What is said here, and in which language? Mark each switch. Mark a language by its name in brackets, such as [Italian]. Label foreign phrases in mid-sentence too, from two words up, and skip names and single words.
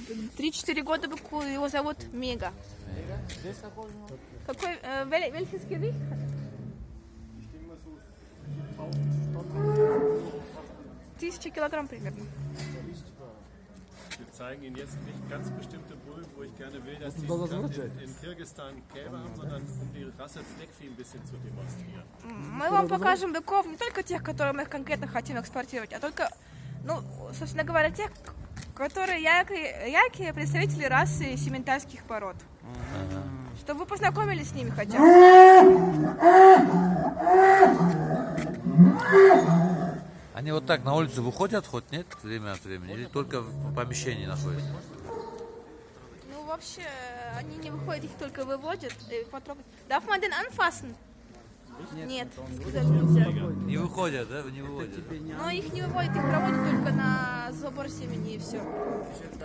[Russian] 3-4 года быку, его зовут Мега. Какой, [German] welches Gewicht? [Russian] 1000 килограмм примерно. [German] Wir zeigen Ihnen jetzt nicht ganz bestimmte Bullen, wo ich gerne will, dass die in Kirgisistan Kälber haben, sondern um die Rasse Steckvieh ein bisschen zu demonstrieren. [Russian] Мы вам покажем быков не только тех, которые мы конкретно хотим экспортировать, а только, ну, собственно говоря, тех, которые яркие представители расы симментальских пород. Чтобы вы познакомились с ними хотя бы. Они вот так на улицу выходят, хоть нет, время от времени, или только в помещении находятся? Ну, вообще, они не выходят, их только выводят и потрогать. [German] Darf man den anfassen? [Russian] Нет, сказали нельзя. Не выходят, да? Не выводят? Но их не выводят, их проводят только на забор семени и все.